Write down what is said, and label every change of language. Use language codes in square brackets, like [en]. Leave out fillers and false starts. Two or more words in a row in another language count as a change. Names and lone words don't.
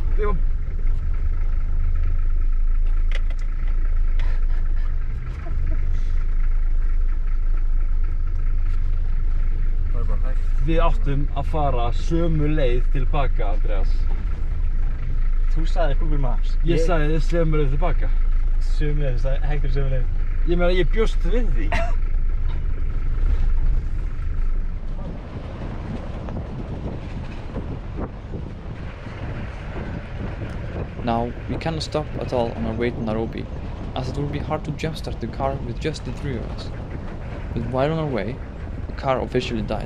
[is] Við áttum að fara sömu leið tilbaka, Andreas. Þú sagði Google Maps. Ég sagði sömu leið tilbaka. Sömu leið, þú sagði hægtur sömu leið. Ég meina, ég bjóst við því. [en] Now, we cannot stop at all on our way to Nairobi, as it would be hard to jumpstart the car with just the three of us. But while on our way, the car officially died.